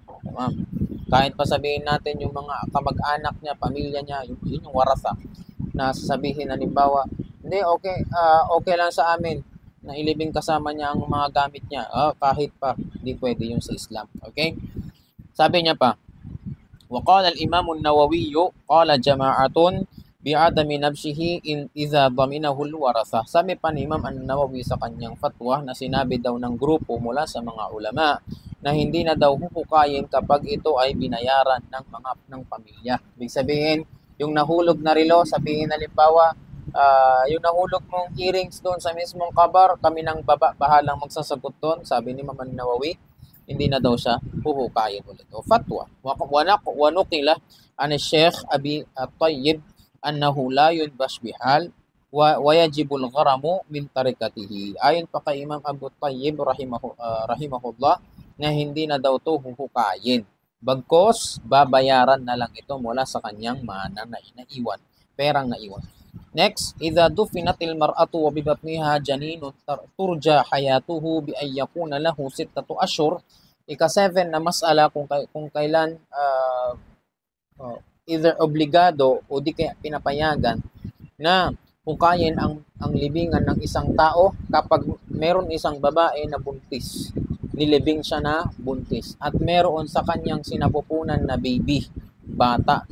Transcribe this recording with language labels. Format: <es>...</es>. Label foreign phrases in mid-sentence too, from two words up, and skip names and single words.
<tl>Kahit pa sabihin natin yung mga kamag-anak niya, pamilya niya, yun yung warasa na sasabihin halimbawa, hindi, okay lang sa amin na ilibing kasama niya ang mga gamit niya. Kahit pa, hindi pwede yun sa Islam. Okay? Sabi niya pa,</tl> <ar>وقال الإمام النووي قال جماعة بعدم نبشه إذا ضمنه الورثة.</ar> <tl>Sabi pa ni Imam An-Nawawi sa kanyang fatwa na sinabi daw ng grupo mula sa mga ulama na hindi na daw huhukayin kapag ito ay binayaran ng pamilya. Ibig sabihin, yung nahulog na relo, sabihin halimbawa, yung nahulog mong earrings doon sa mismong kabar, kami nang bahalang magsasagot doon, sabi ni Imam An-Nawawi, hindi na daw siya huhukayin ulit. O fatwa.</tl> <ar>ونقل عن الشيخ أبي الطيب أنه لا ينبش بحال ويجب الغرم من تركته.</ar> <tl>Ayon pa kay Imam Abu Tayyib rahimahullah na hindi na daw to huhukayin. Bagkos babayaran na lang ito mula sa kanyang mana na inaiwan, perang naiwan. Next,</tl> <ar>إذا دفنت المرأة وببطنها جنين ترجى حياته بأن يكون له 6 أشهر.</ar> <tl>Ika-7 na masala kung kailan either obligado o di kaya pinapayagan na hukayin ang libingan ng isang tao kapag meron isang babae na buntis. Nilibing siya na buntis at meron sa kanyang sinapupunan na baby, bata.</tl>